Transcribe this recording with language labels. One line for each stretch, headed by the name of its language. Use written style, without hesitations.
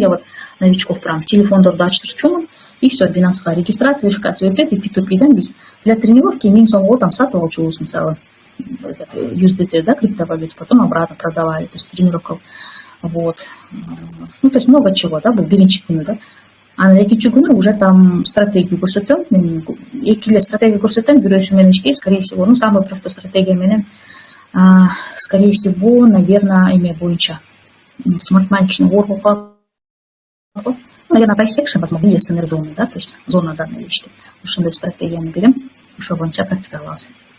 Russian: Я вот новичков прям
Kyrgyz: телефондорду ачтырчумун,
Russian: и все, Binance'га регистрация, верификация өтөп, и P2P да, биз для тренировки
Kyrgyz: миң сомго там сатып алчубуз,
Russian: мисалы USDT, да, криптовалюту, потом обратно продавали, то есть тренировка. Вот. Ну, то есть много чего, да, был
Kyrgyz: биринчи күнү,
Russian: да.
Kyrgyz: А на экинчи күнү уже там стратегию көрсөтөм. Мен эки стратегия көрсөтөм, бирөөсү менен иштейт,
Russian: скорее всего, ну, самая простая стратегия
Kyrgyz: менен, скорее всего, наверное, эме боюнча.
Russian: Smart Money
Kyrgyz: кичине оор болуп калат.
Russian: Наверное, price action, возможно, или СНР зоны, да, то есть зона данной вещи.
Kyrgyz: Ушундай стратегияны берем, ошол боюнча практика кылабыз.